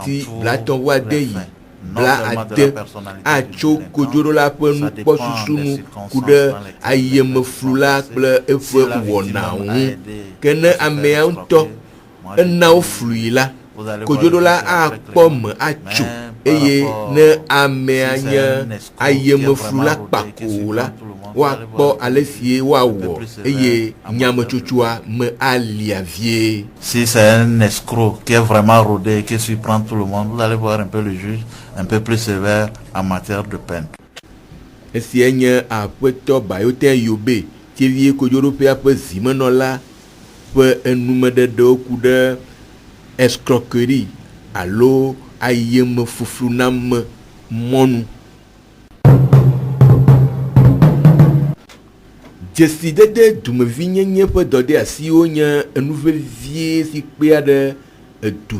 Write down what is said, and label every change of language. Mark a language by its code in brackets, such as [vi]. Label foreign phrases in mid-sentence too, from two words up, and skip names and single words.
[ee] ti blatɔ wa de yi bla ade atso kodzoɖo la ƒe nukpɔsusu ku ɖe ayeme flu la kple eƒe wɔnawo ŋu ke ne amea ŋutɔ enawo flui la kodzoɖo la akpɔ me atso eye ne amea nye ayeme flu la kpako la woakpɔ ale sie woawɔ eye nyametsotsua me alia vie. [fr] Si c'est un escroc qui est vraiment rodé et qui surprend tout le monde, vous allez voir un peu le juge un peu plus sévère en matière de peine. [ee] Esia nye Aƒetɔ Bayoten Yobe tie kodzoɖoƒea ƒe zimenɔla ƒe enumeɖeɖewo ku ɖe escroquerie alo ayeme fuflu na me mɔnu. Dzesidede dumevinyenye ƒe dɔde asiwo nye enuvevie si kpea ɖe edu